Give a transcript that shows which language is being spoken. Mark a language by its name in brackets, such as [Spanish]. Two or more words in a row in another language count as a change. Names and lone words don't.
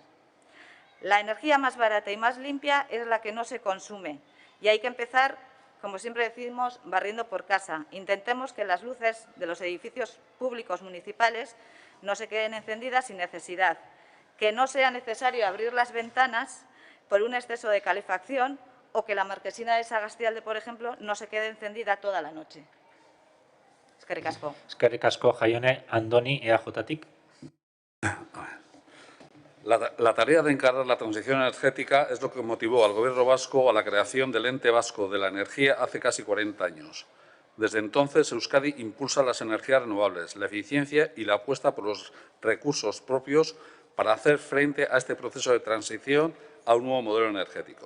[Spanish] La energía más barata y más limpia es la que no se consume y hay que empezar, como siempre decimos, barriendo por casa. Intentemos que las luces de los edificios públicos municipales no se queden encendidas sin necesidad, que no sea necesario abrir las ventanas por un exceso de calefacción o que la marquesina de Sagastialde, por ejemplo, no se quede encendida toda la noche. [Basque] Eskerrik asko. Eskerrik asko, Jaione. Andoni, EAJtik. [Spanish] La tarea de encarar la transición energética es lo que motivó al Gobierno vasco a la creación del Ente Vasco de la Energía hace casi 40 años. Desde entonces, Euskadi impulsa las energías renovables, la eficiencia y la apuesta por los recursos propios para hacer frente a este proceso de transición a un nuevo modelo energético.